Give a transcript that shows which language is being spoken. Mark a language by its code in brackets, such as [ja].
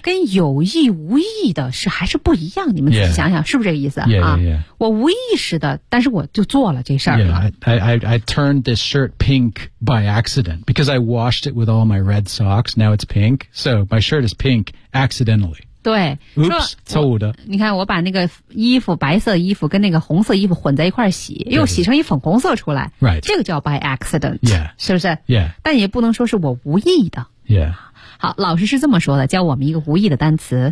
[zh] 跟有意无意的是还是不一样，你们自己想想、 [en] yeah. [zh] 是不是这个意思 [en] yeah, yeah, yeah. [zh] 啊？我无意识的，但是我就做了这事儿了。 [en] Yeah, I turned this shirt pink by accident because I washed it with all my red socks. Now it's pink, so my shirt is pink accidentally. [zh] 对，Oops， 错误的。你看，我把那个衣服，白色衣服跟那个红色衣服混在一块洗，又洗成一粉红色出来。 [en] Right， [zh] 这个叫 [en] by accident。 Yeah， [zh] 是不是 [en] ？Yeah， [zh] 但也不能说是我无意的。 [en] Yeah。 [zh] 好，老师是这么说的，教我们一个无意的单词。